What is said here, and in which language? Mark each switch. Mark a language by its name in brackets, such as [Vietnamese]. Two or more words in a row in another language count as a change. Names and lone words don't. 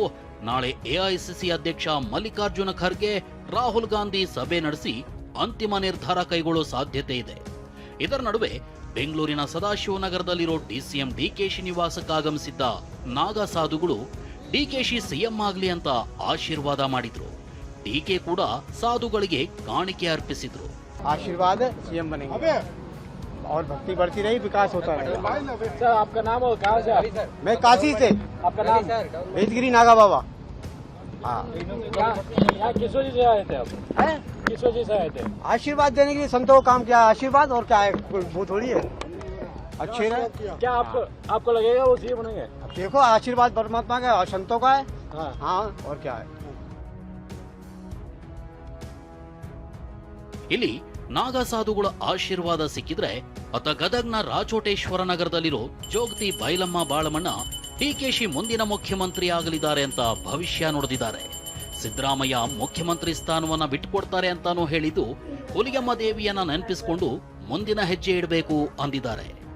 [Kannada] ನಾಳೆ ಎಐಸಿಸಿ ಅಧ್ಯಕ್ಷ ಮಲ್ಲಿಕಾರ್ಜುನ ಖರ್ಗೆ, ರಾಹುಲ್ ಗಾಂಧಿ ಸಭೆ ನಡೆಸಿ ಅಂತಿಮ ನಿರ್ಧಾರ ಕೈಗೊಳ್ಳೋ ಸಾಧ್ಯತೆ ಇದೆ. ಇದರ ನಡುವೆ ಬೆಂಗಳೂರಿನ ಸದಾಶಿವನಗರದಲ್ಲಿರೋ ಡಿಸಿಎಂ ಡಿಕೆಶಿ ನಿವಾಸಕ್ಕಾಗಮಿಸಿದ್ದ ನಾಗಸಾಧುಗಳು ಡಿಕೆಶಿ ಸಿಎಂ ಆಗಲಿ ಅಂತ ಆಶೀರ್ವಾದ ಮಾಡಿದ್ರು. ಡಿಕೆ ಕೂಡ ಸಾಧುಗಳಿಗೆ ಕಾಣಿಕೆ अर्पिಸಿದ್ರು. [Hindi] आशीर्वाद सीएम बनेंगे और भक्ति बढ़ती रही, विकास होता रहेगा। सर आपका नाम और कहाँ से? मैं काशी से। आपका नाम? भेजगिरी नागा बाबा। हाँ यहाँ किस वजह से आए थे आप? किस वजह से आए थे? आशीर्वाद देने के लिए संतों को काम किया। आशीर्वाद और क्या है, वो थोड़ी है। अच्छे रहे। क्या आपको लगेगा वो सीएम बनेंगे? देखो आशीर्वाद परमात्मा का और संतों का है। हाँ और क्या है। [Kannada] ಇಲ್ಲಿ ನಾಗಸಾಧುಗಳ ಆಶೀರ್ವಾದ ಸಿಕ್ಕಿದ್ರೆ ಅತ ಗದಗ್ನ ರಾಚೋಟೇಶ್ವರ ನಗರದಲ್ಲಿರೋ ಜೋಗತಿ ಬೈಲಮ್ಮ ಬಾಳಮಣ್ಣ ಡಿಕೆಶಿ ಮುಂದಿನ ಮುಖ್ಯಮಂತ್ರಿ ಆಗಲಿದ್ದಾರೆ ಅಂತ ಭವಿಷ್ಯ ನುಡಿದಿದ್ದಾರೆ. ಸಿದ್ದರಾಮಯ್ಯ ಮುಖ್ಯಮಂತ್ರಿ ಸ್ಥಾನವನ್ನ ಬಿಟ್ಟುಕೊಡ್ತಾರೆ ಅಂತಾನೂ ಹೇಳಿದ್ದು ಹುಲಿಗೆಮ್ಮ ದೇವಿಯನ್ನ ನೆನಪಿಸಿಕೊಂಡು ಮುಂದಿನ ಹೆಜ್ಜೆ ಇಡಬೇಕು ಅಂದಿದ್ದಾರೆ.